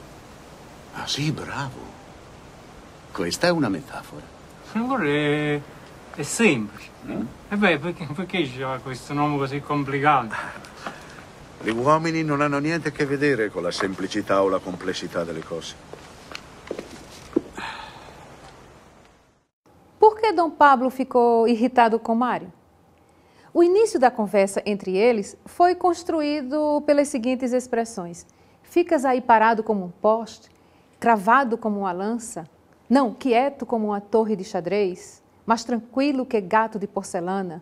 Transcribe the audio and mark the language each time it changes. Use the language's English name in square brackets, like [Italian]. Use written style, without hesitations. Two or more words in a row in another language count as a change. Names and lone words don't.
[Italian] Ah sì, bravo. Questa è una metafora. Allora è semplice. E beh, perché c'è questo nome così complicato? Gli uomini non hanno niente a che vedere con la semplicità o la complessità delle cose. [Portuguese] Por que Dom Pablo ficou irritado com Mário? O início da conversa entre eles foi construído pelas seguintes expressões. Ficas aí parado como um poste, cravado como uma lança, não, quieto como uma torre de xadrez, mais tranquilo que gato de porcelana.